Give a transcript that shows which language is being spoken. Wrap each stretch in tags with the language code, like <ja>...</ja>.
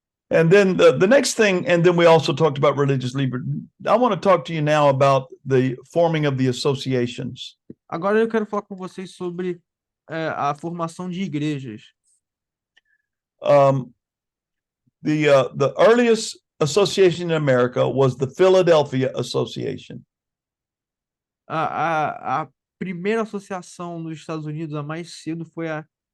<en>And then the next thing, and then we also talked about religious liberty. I want to talk to you now about the forming of the associations.</en> <pt>Agora eu quero falar com vocês sobre a formação de igrejas.</pt> <en>The earliest association in America was the Philadelphia Association.</en> <pt>A primeira associação nos Estados Unidos, a mais cedo, foi a</pt>